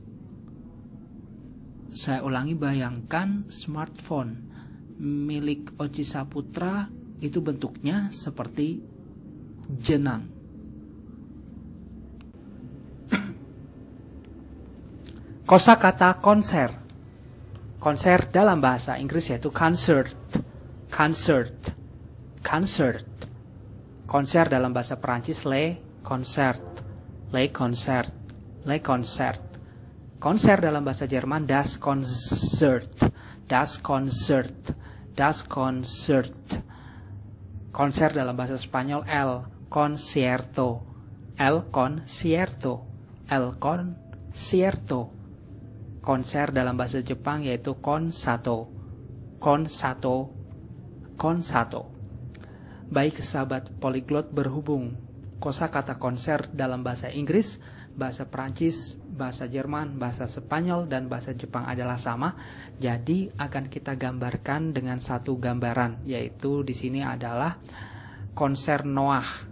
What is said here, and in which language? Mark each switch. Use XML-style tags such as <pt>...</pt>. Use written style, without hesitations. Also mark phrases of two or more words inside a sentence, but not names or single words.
<id>Saya ulangi, bayangkan smartphone milik Oji Saputra itu bentuknya seperti jenang. Kosakata konser. Konser dalam bahasa Inggris yaitu concert.</id> <en>Concert. Concert.</en> <id>Konser dalam bahasa Perancis</id> <fr>le concert. Le concert. Le concert.</fr> <id>Konser dalam bahasa Jerman</id> <de>das Konzert. Das Konzert. Das Konzert.</de> <id>Konser dalam bahasa Spanyol</id> <es>el concierto. El concierto. El concierto.</es> <id>Konser dalam bahasa Jepang yaitu konsato.</id> <ja>コンサート。コンサート.</ja> <id>Baik sahabat polyglot, berhubung kosakata konser dalam bahasa Inggris, bahasa Perancis, bahasa Jerman, bahasa Spanyol, dan bahasa Jepang adalah sama, jadi akan kita gambarkan dengan satu gambaran, yaitu di sini adalah konser Noah.</id>